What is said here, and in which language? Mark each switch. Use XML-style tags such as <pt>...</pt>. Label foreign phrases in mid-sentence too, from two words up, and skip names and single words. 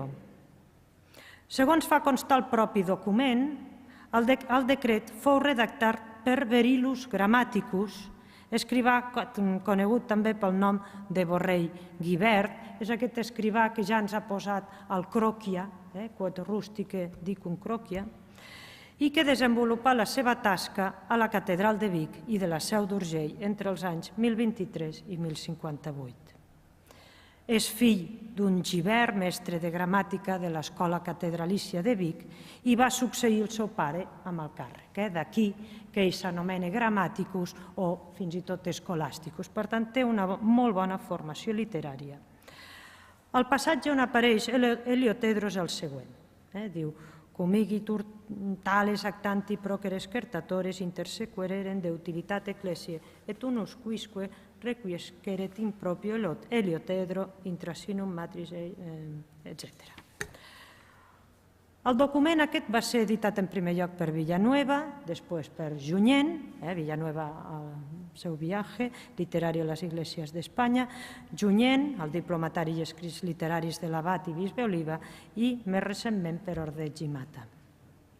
<ca>Segons fa constar el propi document, el decret fou redactat per Verilus Grammaticus, escrivà conegut també pel nom de Borrell Guibert, és aquest escrivà que ja ens ha posat el croquia,</ca> <la>quod rustice dicum croquia,</la> <ca>i que desenvolupà la seva tasca a la catedral de Vic i de la Seu d'Urgell entre els anys 1023 i 1058. És fill d'un Gibert, mestre de gramàtica de l'Escola Catedralícia de Vic, i va succeir el seu pare amb el càrrec. D'aquí que ell s'anomena Grammaticus o fins i tot Scholasticus. Per tant, té una molt bona formació literària. El passatge on apareix Heliotedro és el següent. Diu:</ca> <la>cum igitur tales actanti proceres certatores intersequereren de utilitate ecclesiae et unus quisque requiesceret in proprio Heliotedro intrasinum matris,</la> <ca>etc. El document aquest va ser editat en primer lloc per Villanueva, després per Junyent, Villanueva al seu viatge literari a les Iglesias d'Espanya, Junyent, el diplomatari i escrits literaris de l'abat i bisbe Oliva, i més recentment per Ordeig i Mata.</ca>